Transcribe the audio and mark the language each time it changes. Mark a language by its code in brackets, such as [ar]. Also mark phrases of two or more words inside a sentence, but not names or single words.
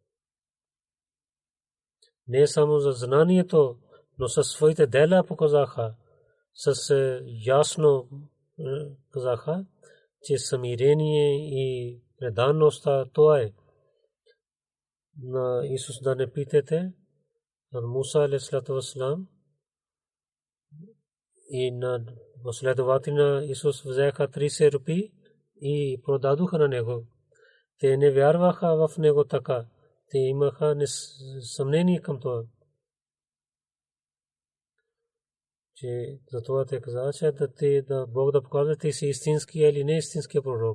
[bg] Не само за знанието, но със своите дела показаха, с ясно казаха, че смирение и предаността това е. На Исус да не питате, на Муса [ar] عليه الصلاة والسلام [bg] и на последователи на Исус взеха 30 рупии и продадоха на него. Те не вярваха в него така. Те имаха съмнение към това. Че затова те казаха, че да Бог да показва, ти си истинския или не истинския пророк.